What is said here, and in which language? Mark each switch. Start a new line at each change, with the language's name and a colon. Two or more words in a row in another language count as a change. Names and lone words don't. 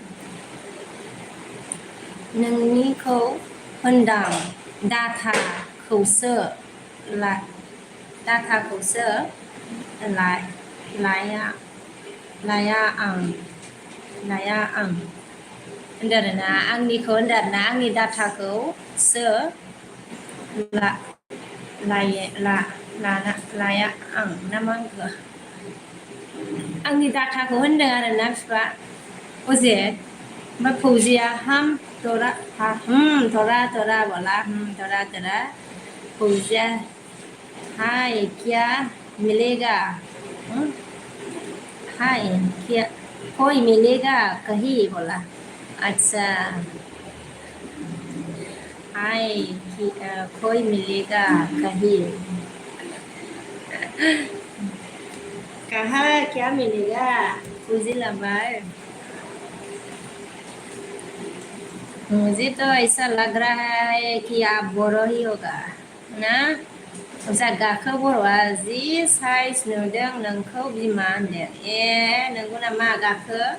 Bodo: नोंनिखौ होनदां डाटाखौसो डाटाखौसो लाया लाया आं होनदों आरोना आंनिखौ होनदों आरोना आंनि डाटाखौसो लाया आं ना मा होनखो आंनि डाटाखौ होनदों आरोना बिफा अजे ओमफ्राय फौजिया
Hindi: हम थोड़ा थोड़ा बोला थोड़ा फौजिया हाय क्या मिलेगा हाय क्या कोई मिलेगा कहीं बोला अच्छा हाय कोई मिलेगा कहीं कहाँ क्या मिलेगा
Bodo: फौजी लाबार
Hindi: मुझे तो ऐसा लग रहा है कि आप बोरो ही होगा ना
Bodo: जा गाखो बर'आ जि साइज नुदों नोंखौ बिमा होनदों नोंगौ नामा गाखो